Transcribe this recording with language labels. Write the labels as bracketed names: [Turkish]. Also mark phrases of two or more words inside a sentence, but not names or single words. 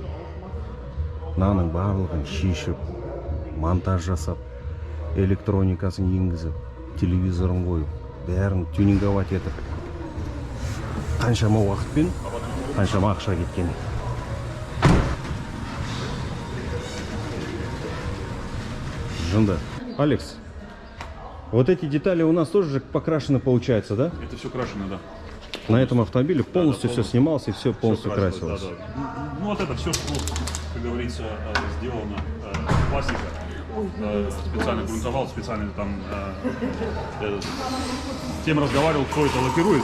[Kazakh] Мынаның барлығын шешіп, монтаж жасап, электроникасын енгізіп, телевизорын қойып, бәрін тюнинговать етіп, қаншама уақытпен, қаншама ақша кеткен. Жында. [Russian] Алекс, вот эти детали у нас тоже покрашены, получается, да? Это все крашено, да. На этом автомобиле полностью все полностью. снималось и все полностью красилось. Да, да. Ну вот это все, что, как говорится, сделано пластика. Специально грунтовал, специально там с тем разговаривал, кто это лакирует.